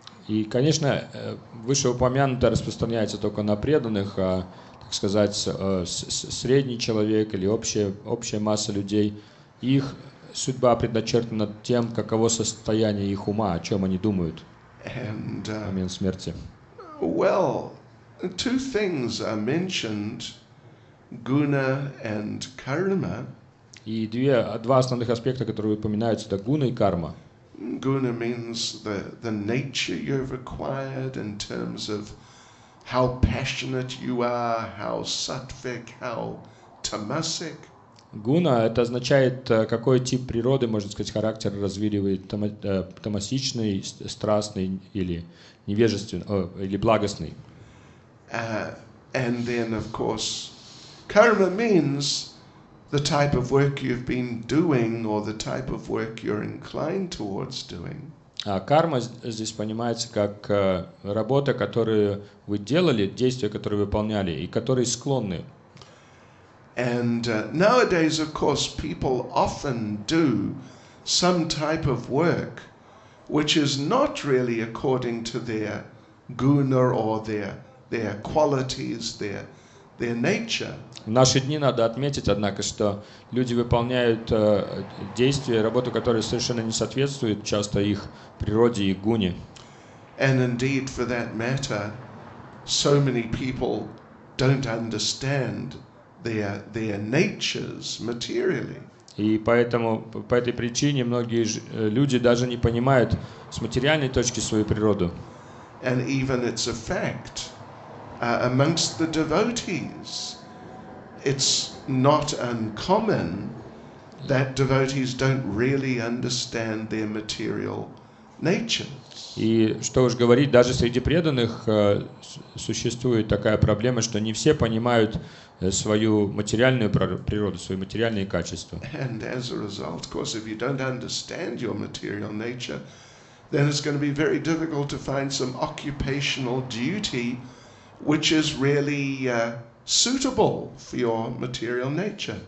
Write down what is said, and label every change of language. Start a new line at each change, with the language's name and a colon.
Russian: И, конечно, вышеупомянутое распространяется только на преданных, так сказать, средний человек или общая масса людей. Их судьба предначертана тем, каково состояние их ума, о чем они думают в момент смерти.
English: Well, two things are mentioned, guna and karma.
Russian: И два основных аспекта, которые упоминаются, это гуна и карма.
English: Guna means the nature you've acquired in terms of how passionate you are, how sattvic, how tamasic.
Russian: Гуна – это означает, какой тип природы, можно сказать, характер развили вы, тамасичный, страстный или невежественный, или благостный.
English: And then, of course, karma means the type of work you've been doing or the type of work you're inclined towards doing.
Russian: А карма здесь понимается как работа, которую вы делали, действия, которые выполняли и которые склонны.
English: And nowadays, of course, people often do some type of work which is not really according to their guna or their qualities, their nature.
Russian: В наши дни надо отметить, однако, что люди выполняют действия, работу, которая совершенно не соответствует часто их природе и гуне.
English: And indeed, for that matter, so many people don't understand their natures materially.
Russian: И поэтому, по этой причине многие люди даже не понимают с материальной точки свою природу.
English: And even it's a fact amongst the devotees. It's not uncommon that devotees don't really understand their material natures.
Russian: И что уж говорить, даже среди преданных существует такая проблема, что не все понимают свою материальную природу, свои материальные качества.
English: And as a result, of course, if you don't understand your material nature, then it's going to be very difficult to find some occupational duty which is really suitable for your material nature.